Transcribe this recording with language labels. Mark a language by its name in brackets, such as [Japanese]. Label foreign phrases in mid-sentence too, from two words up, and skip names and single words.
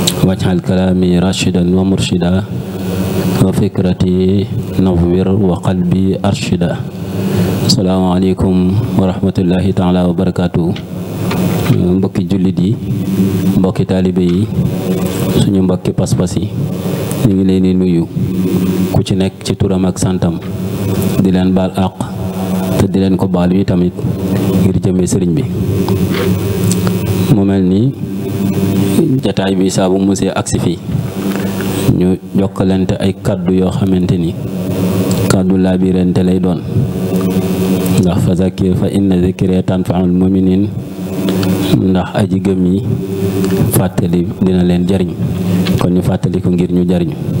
[Arabic] واجعل كلامي راشدا ومرشدا وفكرتي نوّر وقلبي أرشدا. السلام عليكم ورحمة الله تعالى وبركاته. [Wolof] mbokki jullit yi, mbokki taalibe yi, suñu mbokki pas-pas yi, ñu ngi leen di nuyu ku ci nekk ci turam ak santam, di leen baal àq te di leen ko baal yi tamit ngir jëme sëriñ bi. mu mel ni jataay bi saa bu musee agsi fii ñu jokkalante ay kaddu yoo xamante ni kaddu laabirante lay doon, ndax [Arabic] فذكر فإن الذكرى تنفع المؤمنين, [Wolof] ndax aji gëm yi fàttali dina leen jariñ, kon ñu fàttali ko ngir ñu jariñu.